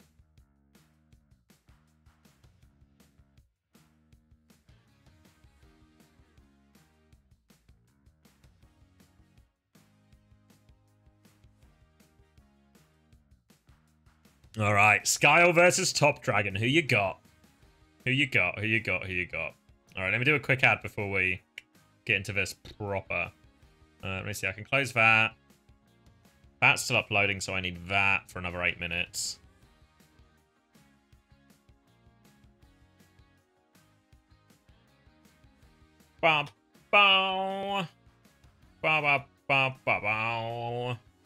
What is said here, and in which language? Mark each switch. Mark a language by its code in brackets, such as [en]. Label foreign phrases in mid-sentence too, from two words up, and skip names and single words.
[en] All right, Skyle versus Top Dragon. Who you got? Who you got? All right, let me do a quick ad before we get into this proper. Let me see. I can close that. That's still uploading, so I need that for another 8 minutes. Ba bow. Ba ba ba ba bow.